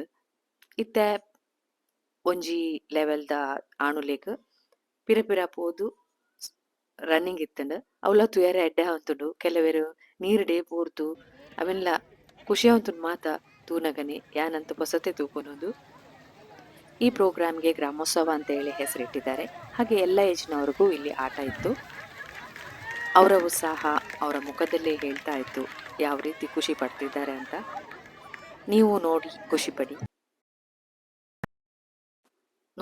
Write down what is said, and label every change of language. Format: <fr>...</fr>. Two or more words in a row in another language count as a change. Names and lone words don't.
<tcy>ಇತ್ತೆ ಒಂಜಿ ಲೆವೆಲ್ದ ಆಣುಲೆಗ್ ಪಿರ ಪಿರ ಪೋದು ರನ್ನಿಂಗ್ ಇತ್ತುಂಡು. ಅವಲ ತುಯರೆ ಎಡ್ಡೆ ಉಂತುಂಡು. ಕೆಲವೆರು ನೀರುಡೆ ಪೂರ್ತು ಅವೆಲ್ಲ ಖುಷಿಯ ಉಂತುಂಡು ಮಾತ ತೂನಗನೆ ಯಾನಂತ ಪೊಸತೆ ತೂಪುನೊಂದು.</tcy> <kn>ಈ ಪ್ರೋಗ್ರಾಮ್ಗೆ ಗ್ರಾಮೋತ್ಸವ ಅಂತ ಹೇಳಿ ಹೆಸರಿಟ್ಟಿದ್ದಾರೆ. ಹಾಗೆ ಎಲ್ಲ ಏಜ್ನವರೆಗೂ ಇಲ್ಲಿ ಆಟ ಇತ್ತು. ಅವರ ಉತ್ಸಾಹ ಅವರ ಮುಖದಲ್ಲೇ ಹೇಳ್ತಾ ಇತ್ತು ಯಾವ ರೀತಿ ಖುಷಿ ಪಡ್ತಿದ್ದಾರೆ ಅಂತ. ನೀವು ನೋಡಿ ಖುಷಿ ಪಡಿ.</kn>